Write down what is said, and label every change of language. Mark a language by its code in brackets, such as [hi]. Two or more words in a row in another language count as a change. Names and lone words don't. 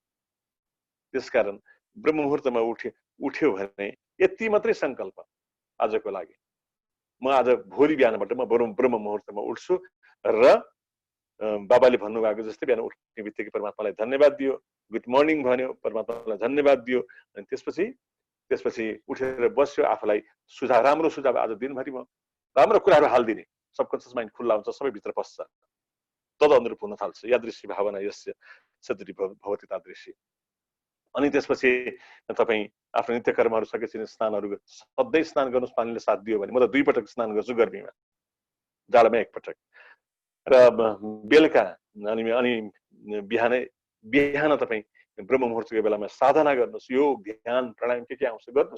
[ne] त्यसकारण ब्रह्म मुहुर्तमा उठ्यो भने यति मात्रै संकल्प आजको लागि, म आज भोलि बिहानबाट म ब्रह्म मुहुर्तमा उठ्छु र बाबाले भन्नुभएको जस्तै बिहान उठ्ने बित्तिकै परमात्मालाई धन्यवाद दियो, [en] good morning [ne] भन्यो, परमात्मालाई धन्यवाद दियो, अनि त्यसपछि उठेर बस्यो, आफूलाई सुझाव, राम्रो सुझाव आज दिनभरि म राम्रो कुराहरू हालिदिने, [en] subconscious mind [ne] खुल्ला हुन्छ, सबै भित्र पस्छ, तद अनुरूप हुन थाल्छ। [sa] यादृशी भावना यस्य सदृशी भवति तादृशी। [ne] अनि त्यसपछि तपाईँ आफ्नो नित्य कर्महरू सकेपछि स्नानहरू, सधैँ स्नान गर्नुहोस्, पानीले साथ दियो भने। म त 2 पटक स्नान गर्छु गर्मीमा, जाडोमा 1 पटक र बेलुका अनि बिहान तपाईँ ब्रह्म मुहुर्तको बेलामा साधना गर्नुहोस्, योग ध्यान प्राणायाम के आउँछ गर्नुहोस्।